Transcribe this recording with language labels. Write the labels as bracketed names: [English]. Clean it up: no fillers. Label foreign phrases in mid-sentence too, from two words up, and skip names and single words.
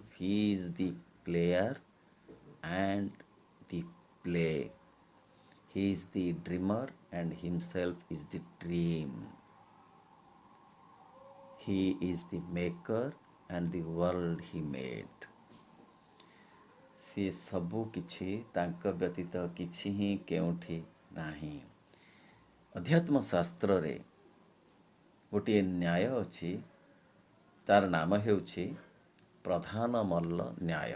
[English] He is the player and the play. He is the dreamer and himself is the dream. He is the maker and the world he made. [Odia] ସିଏ ସବୁ କିଛି ତାଙ୍କ ବ୍ୟତୀତ କିଛି ହିଁ କେଉଁଠି ନାହିଁ। ଅଧ୍ୟାତ୍ମ ଶାସ୍ତ୍ରରେ ଗୋଟିଏ ନ୍ୟାୟ ଅଛି, ତାର ନାମ ହେଉଛି ପ୍ରଧାନ ମଲ୍ଲ ନ୍ୟାୟ।